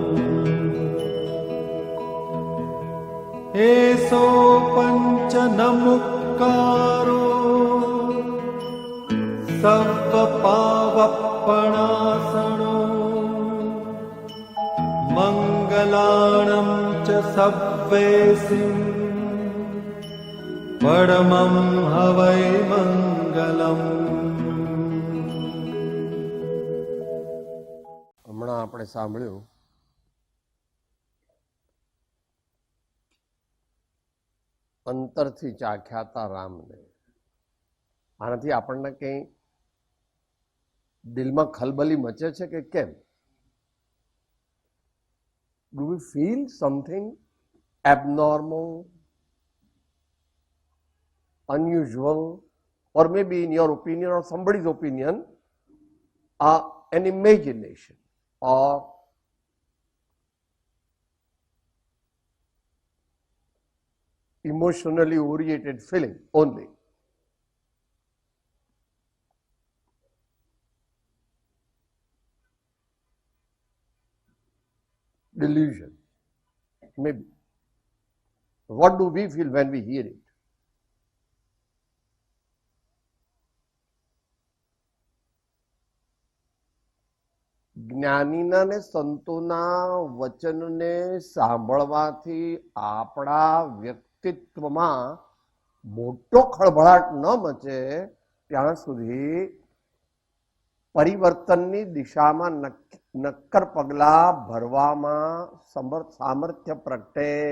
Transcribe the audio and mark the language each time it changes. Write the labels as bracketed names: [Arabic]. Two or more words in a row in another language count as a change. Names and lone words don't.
[Prakrit languages] एसो पंच नमुक्कारो सव्वपावप्पणासनो मंगलाणं च सव्वेसिं परमं हवै मंगलम्। [Gujarati] હમણાં આપણે સાંભળ્યું અંતરથી ચાખ્યાતા રામને. આનાથી આપણને કંઈ દિલમાં ખલબલી મચે છે કે કેમ? [English] do we feel something abnormal, unusual, or maybe in your opinion or somebody's opinion, an imagination or emotionally oriented feeling only. Delusion, maybe. What do we feel when we hear it? [Gujarati] જ્ઞાનીના ને સંતોના વચનને સાંભળવાથી આપણા વ્યક્તિત્વમાં મોટો ખળભળાટ ન મચે ત્યાં સુધી પરિવર્તનની દિશામાં નક્કર પગલા ભરવામાં સામર્થ્ય પ્રગટે.